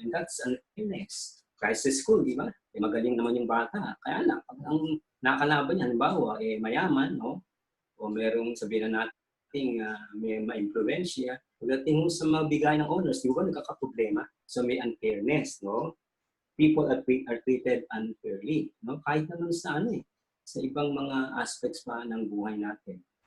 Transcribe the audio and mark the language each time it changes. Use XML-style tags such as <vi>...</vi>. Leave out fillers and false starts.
<en>And that's unfairness.</en> <tl>Kahit sa school, di ba? Magaling naman yung bata. Kaya lang, pag ang nakalaban niya, halimbawa, mayaman, no? O merong sabihin na natin may ma-influensya. Pagdating mo sa mabigay ng honors, di ba nagkakaproblema? So may unfairness, no?</tl> <en>People are treated unfairly, no?</en> <tl>Kahit naman sa sa ibang mga aspects pa ng buhay natin.</tl>